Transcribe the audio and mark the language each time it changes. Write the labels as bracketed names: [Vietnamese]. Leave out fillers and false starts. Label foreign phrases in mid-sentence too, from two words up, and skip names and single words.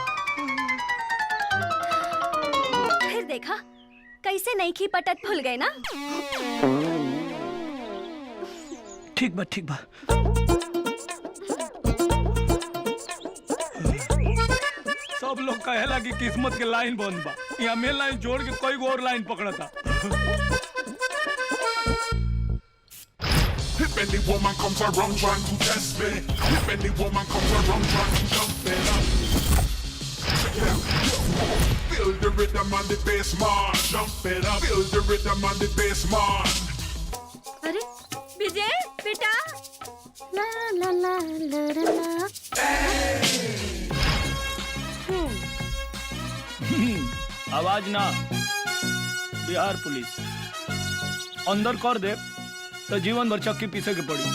[Bhojpuri] फिर देखा कैसे नहीं की पटत भूल गए ना। ठीक बा ठीक बा। सब लोग कहेला कि किस्मत के लाइन बंद बा, यहाँ मेन लाइन जोड़ के कोई और लाइन पकड़ा था। [English] If any woman comes around trying to test me, if any woman comes around trying to jump it up, feel the rhythm on the bass, man. Jump it up, feel the rhythm on the bass, man. [Bhojpuri] अरे विजय बेटा, ला ला ला ला ला। आवाज ना, बिहार पुलिस अंदर कर दे तो जीवन भर चक्की पीछे के पड़ी।